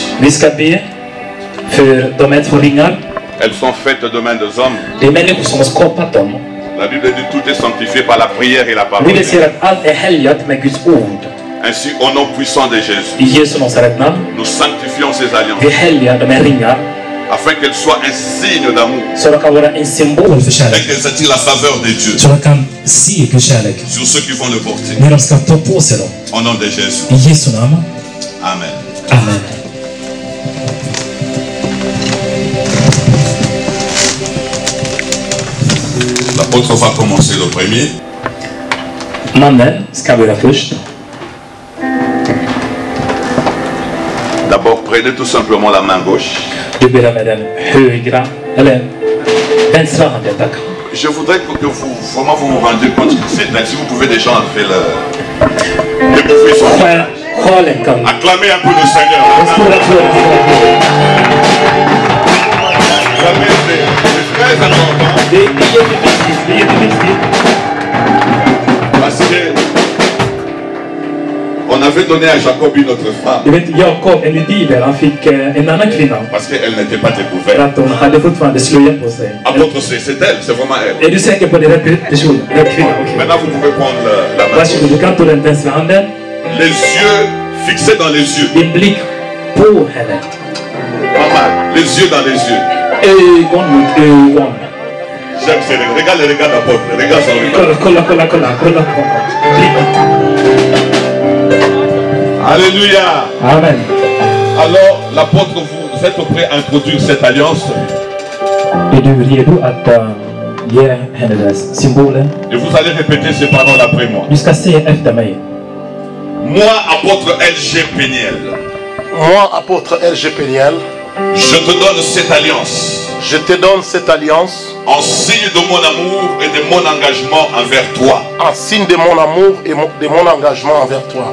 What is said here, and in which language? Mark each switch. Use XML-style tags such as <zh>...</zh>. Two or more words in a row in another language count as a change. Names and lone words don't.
<sv>Vi ska be för de här två ringar.</sv> <fr>Elles sont faites de mains des hommes.</fr> <sv>Det är människor som har skapat dem.</sv> <fr>La Bible dit tout est sanctifié par la prière et la parole.</fr> <sv>Bibeln säger att allt är helgat med Guds ord.</sv> <fr>Ainsi, au nom puissant de Jésus,</fr> <sv>I Jesu Nasaret namn.</sv> <fr>nous sanctifions ces alliances</fr> <sv>Vi helgar de här ringar</sv> <fr>afin qu'elles soient un signe d'amour</fr> <sv>så de kan vara en symbol för</sv> <fr>et</fr> <sv>kärlek.</sv> <fr>qu'elles attirent la faveur de Dieu</fr> <sv>Så de kan se Guds kärlek</sv> <fr>sur ceux qui vont le porter.</fr> <sv>när de ska ta på sig dem.</sv> <fr>Au nom de Jésus.</fr> <sv>I Jesu namn. Amen. Amen.</sv> <fr>L'apôtre va commencer le premier.</fr> <sv>Mannen ska börja först.</sv> <fr>D'abord, prenez tout simplement la main gauche.</fr> <sv>Du börjar med den högra, eller vänstra handen, tack.</sv> <fr>Je voudrais que vous, vraiment, vous vous rendiez compte que c'est si vous pouvez déjà enlever le bouffées sont.</fr> <sv>Sjalen kan...</sv> <fr>Acclamez un peu le Seigneur.</fr> <sv>En stor applåd till Gud.</sv> <fr>Acclamez, c'est très important.</fr> <sv>Det är jätteviktigt, det är jätteviktigt.</sv> <fr>Parce que on avait donné à Jacob une autre femme.</fr> <sv>Du vet, Jakob, enligt Bibeln, han fick en annan kvinna.</sv> <fr>Parce qu'elle n'était pas</fr> <sv>För</sv> <fr>découverte.</fr> <sv>att hon hade fortfarande slöja på sig.</sv> <fr>Apôtre, c'est elle, c'est vraiment elle.</fr> <sv>Är du säker på det? Rätt person? Rätt kvinna? Okej.</sv> <fr>Maintenant, vous pouvez prendre la main.</fr> <sv>Varsågod, du kan ta den vänstra handen.</sv> <fr>Les yeux fixés dans les yeux.</fr> <sv>Din blick på henne.</sv> <fr>Pas mal. Les yeux dans les yeux.</fr> <sv>Ögon mot ögon.</sv> <fr>J'aime ces regards. Regarde les regards d'apôtre. Regarde son regard.</fr> <sv>Kolla på honom. Blicken.</sv> <fr>Alléluia.</fr> <sv>Amen.</sv> <fr>Alors, l'apôtre, vous êtes prêt à introduire cette alliance?</fr> <sv>Är du redo att ge henne symbolen?</sv> <fr>Et vous allez répéter ces paroles après moi.</fr> <sv>Du ska säga efter mig.</sv> <fr>Moi, apôtre LG Péniel. Moi, apôtre LG Péniel. Je te donne cette alliance. Je te donne cette alliance. En signe de mon amour et de mon engagement envers toi. En signe de mon amour et de mon engagement envers toi.</fr>